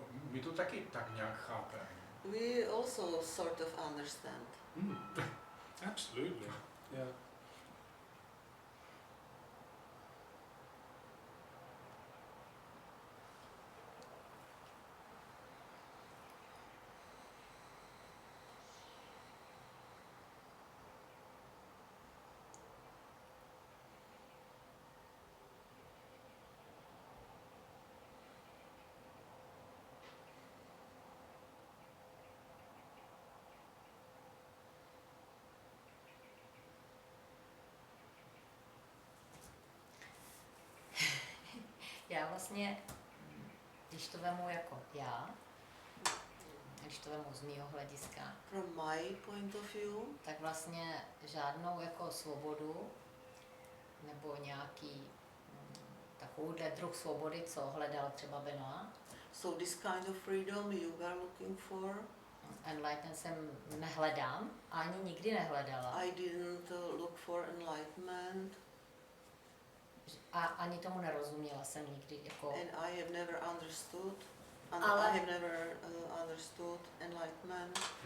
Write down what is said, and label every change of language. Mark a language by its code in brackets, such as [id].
[cs] My to taky tak nějak chápeme. [en] We also sort of understand. Absolutely. Yeah. [cs] vlastně, když to vemu jako já, když to vemu z mýho hlediska, [en] From my point of view, [cs] tak vlastně žádnou jako svobodu nebo nějaký takovýhle druh svobody, co hledal třeba Benoit. [en] so this kind of freedom you were looking for, [cs] Enlighten jsem nehledám, ani nikdy nehledala. [en] I didn't look for enlightenment, [cs] A ani tomu nerozuměla jsem nikdy. Jako, [en] and I have never understood, and [cs] Ale- [en] I have never understood enlightenment.